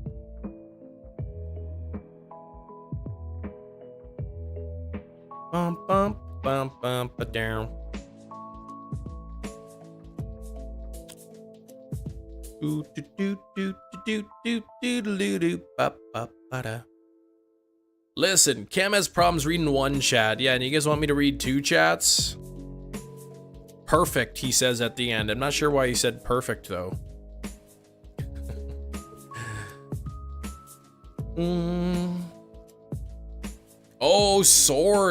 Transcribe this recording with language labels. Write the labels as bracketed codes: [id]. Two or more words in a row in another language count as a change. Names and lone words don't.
[en] Bump, bump, bump, bump, but down. Do do do do do do do do do ba ba ba da. Listen, Cam has problems reading one chat. Yeah, and you guys want me to read two chats? Perfect, he says at the end. I'm not sure why he said perfect though. Oh, sword.